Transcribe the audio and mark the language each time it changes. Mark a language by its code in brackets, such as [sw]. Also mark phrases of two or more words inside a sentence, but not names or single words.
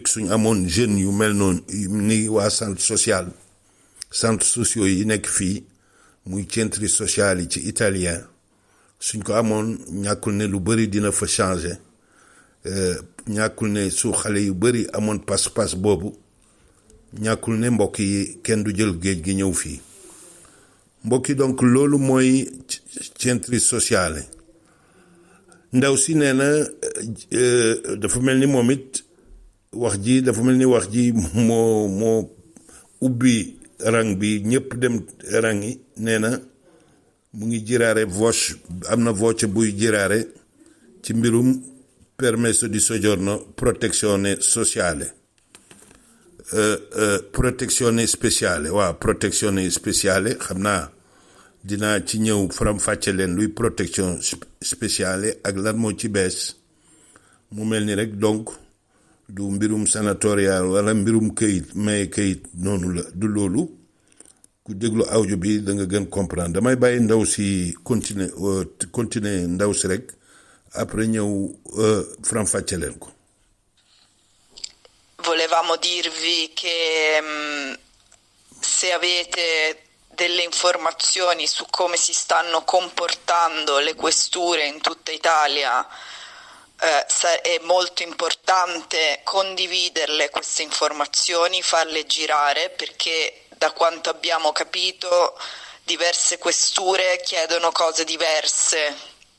[wo] suñ amoon jeunes yu mel noonu ni waa [fr] centre sociaux [wo] yi nekk fii muy [it] centri social [wo] yi ci italien suñ ko amoon ñàkkul ne lu bari dina fa changer ñàkkul ne su xale yu bari amoon pas-pas boobu ñàkkul ne mbokk yi kenn du jël géej gi ñëw fii mbokk yi donc loolu mooy [it] centri sociale [wo] ndaw si nee na dafa mel ni moom it wax ji dafa mel ni wax ji moo ubbi rang bi ñëpp dem rang yi nee na mu ngi jiraare voce am na voce buy jiraare ci mbirum [it] permesso di soggiorno protezione sociale protezione speciale [wo] waaw [it] protezione speciale [wo] xam naa dinaa ci ñëw faram fàcce leen luy [fr] protection spéciale [wo] ak lan moo ci bees mu mel ni rek donc du mbirum sanatorial wala mbirum këyit may këyit noonu la du loolu ku déglu audio bi da nga gën comprendre damay bàyyi ndaw si continuer ndaw si rek après ñëw faram fàcce leen ko. [it] Volevamo dirvi che se avete delle informazioni su come si stanno comportando le questure in tutta Italia, è molto importante condividerle queste informazioni, farle girare, perché da quanto abbiamo capito diverse questure chiedono cose diverse.